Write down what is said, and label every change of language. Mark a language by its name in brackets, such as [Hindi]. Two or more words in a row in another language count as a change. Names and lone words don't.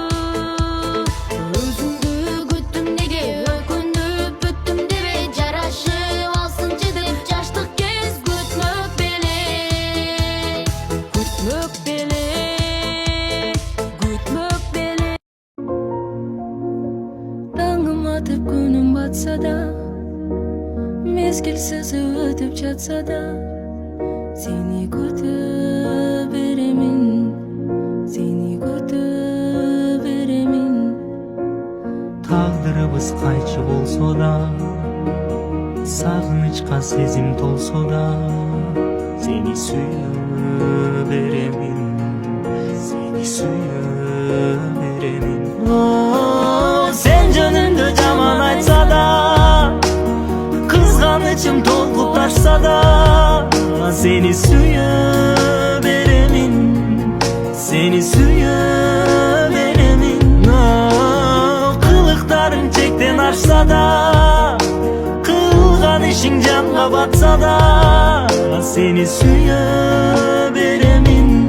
[Kyrgyz] өзүңдү күттүм неге өкүнүп бүттүм дебе жарашып алсынчы деп жаштык кез күтмөк беле күтмөк беле күтмөк беле [Kazakh] Таңым атып күнім батса да мезгілсіз өтіп жатса да сені күтіп беремін Тағдырыбыз қайчы болсо да сағынычқа сезим толсо да [Kyrgyz] сени сүйө беремин Sen жөнүндө жаман айтса да кызганычым толкуп ташса да сени сүйө беремин кылыктарың чектен ашса да кылган ишиң жанга батса да сени сүйө беремин